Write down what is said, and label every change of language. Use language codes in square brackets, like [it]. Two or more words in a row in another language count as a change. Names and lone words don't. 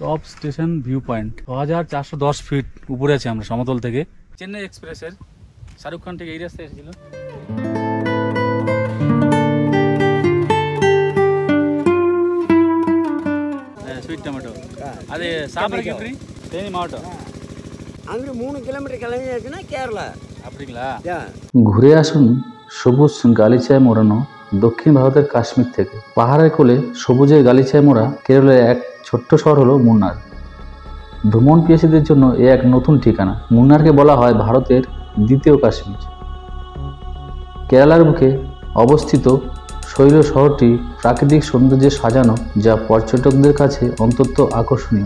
[bn] টপ স্টেশন ভিউ পয়েন্ট 6410 ফিট উপরে আছি আমরা সমতল থেকে। চেন্নাই এক্সপ্রেসের শাহরুখ খান থেকে এই রাস্তায় এসেছিল। [en] sweet tomato [ta] அது சாப்பிட்றதுக்கு எப்படி தேனி மாவட்டம் அங்கே 3 কিলোমিটার கிளம்பி ஆச்சுன்னா கேரளா அப்படிங்களா? [bn] ঘুরে আসুন সবুজ গালিচায় মোড়ানো দক্ষিণ ভারতের কাশ্মীর থেকে। পাহাড়ের কোলে সবুজের গালিচায় মোড়া কেরলের এক ছোট্ট শহর হলো মুন্নার। ভ্রমণ পিয়াসীদের জন্য এ এক নতুন ঠিকানা। মুন্নারকে বলা হয় ভারতের দ্বিতীয় কাশ্মীর। কেরালার বুকে অবস্থিত শৈল শহরটি প্রাকৃতিক সৌন্দর্যে সাজানো, যা পর্যটকদের কাছে অত্যন্ত আকর্ষণীয়।